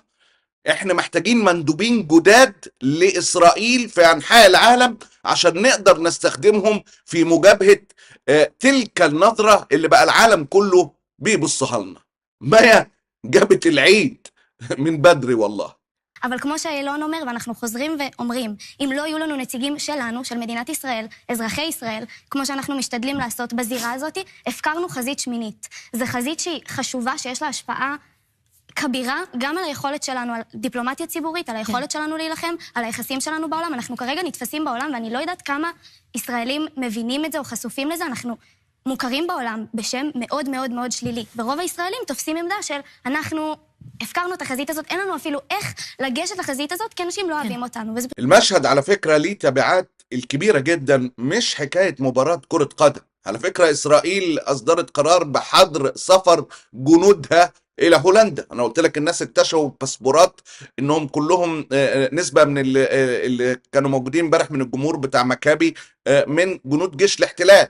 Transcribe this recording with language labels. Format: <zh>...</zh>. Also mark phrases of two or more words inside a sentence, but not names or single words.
<ar>احنا محتاجين مندوبين جداد لاسرائيل في انحاء العالم عشان نقدر نستخدمهم في מגבהة تلك النظرة اللي بقى العالم كله بيبصها لنا. مايا جابت العيد من بدري والله.</ar> <he>אבל כמו שאילון אומר, ואנחנו חוזרים ואומרים, אם לא יהיו לנו נציגים שלנו, של מדינת ישראל, אזרחי ישראל, כמו שאנחנו משתדלים לעשות בזירה הזאת, הפקרנו חזית שמינית. זו חזית שהיא חשובה, שיש לה השפעה כבירה, גם על היכולת שלנו, על דיפלומטיה ציבורית, על היכולת שלנו להילחם, על היחסים שלנו בעולם. אנחנו כרגע נתפסים בעולם, ואני לא יודעת כמה ישראלים מבינים את זה או חשופים לזה. אנחנו מוכרים בעולם בשם מאוד מאוד מאוד שלילי. ורוב הישראלים תופסים עמדה של אנחנו הפקרנו את החזית הזאת, אין לנו אפילו איך לגשת לחזית הזאת, כי אנשים לא אוהבים אותנו.</he> <ar>المشهد على فكرة ليه تبعات الكبيرة جدا، مش حكاية مباراة كرة قدم. على فكرة إسرائيل أصدرت قرار بحظر سفر جنودها إلى هولندا. أنا قلت لك الناس اكتشفوا باسبورات إنهم كلهم نسبة من اللي كانوا موجودين امبارح من الجمهور بتاع مكابي من جنود جيش الاحتلال.</ar>